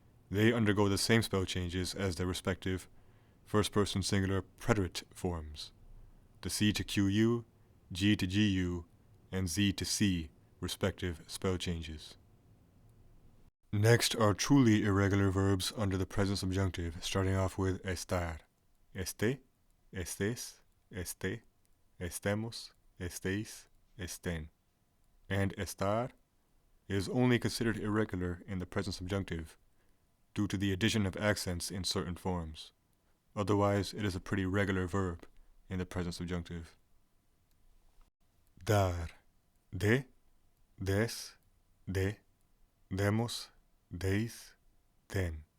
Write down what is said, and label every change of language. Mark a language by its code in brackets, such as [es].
[en] They undergo the same spell changes as their respective first person singular preterite forms, the C to QU, G to GU, and Z to C respective spell changes. Next are truly irregular verbs under the present subjunctive, starting off with estar. [es] Este, estés, esté, estemos, estéis, estén. [en] And estar is only considered irregular in the present subjunctive due to the addition of accents in certain forms. Otherwise, it is a pretty regular verb in the present subjunctive. Dar. [es] De, des, de, demos, deis, den.